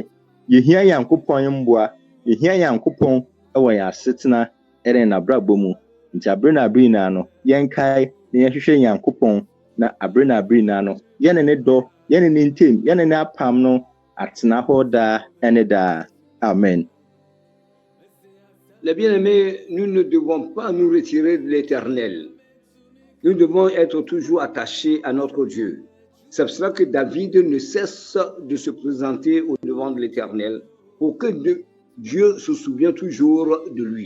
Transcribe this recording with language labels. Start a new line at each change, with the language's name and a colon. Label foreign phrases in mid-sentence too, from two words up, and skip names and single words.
Akan: Yɛhia Nyankopɔn mboa, yɛhia Nyankopɔn ɛwɔ yɛasetena ɛne n'abrabɔ mu. Nti abere na no yɛnkae na yɛhwehwɛ Nyankopɔn na abere na no yɛne ne dɔ, yɛne ne ntem, yɛne ne apam no atena hɔ daa ɛne daa. Amen.
French: Les bien-aimés, nous ne devons pas nous retirer de l'Éternel. Nous devons être toujours attachés à notre Dieu. C'est pour cela que David ne cesse de se présenter au devant de l'Éternel pour que Dieu se souvienne toujours de lui.